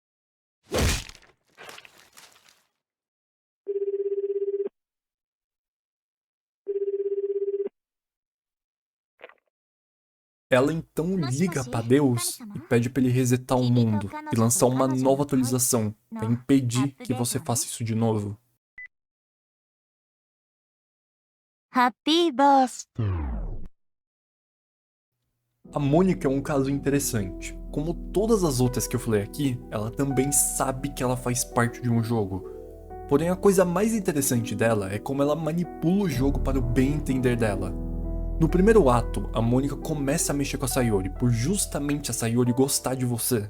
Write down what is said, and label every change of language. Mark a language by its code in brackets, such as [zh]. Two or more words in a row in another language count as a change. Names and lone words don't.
[pt] Ela então liga pra Deus e pede pra ele resetar o mundo e lançar uma nova atualização pra impedir que você faça isso de novo. [en] Happy birthday. [pt] A Mônica é um caso interessante. Como todas as outras que eu falei aqui, ela também sabe que ela faz parte de um jogo. Porém, a coisa mais interessante dela é como ela manipula o jogo para o bem entender dela. No primeiro ato, a Mônica começa a mexer com a Sayori por justamente a Sayori gostar de você.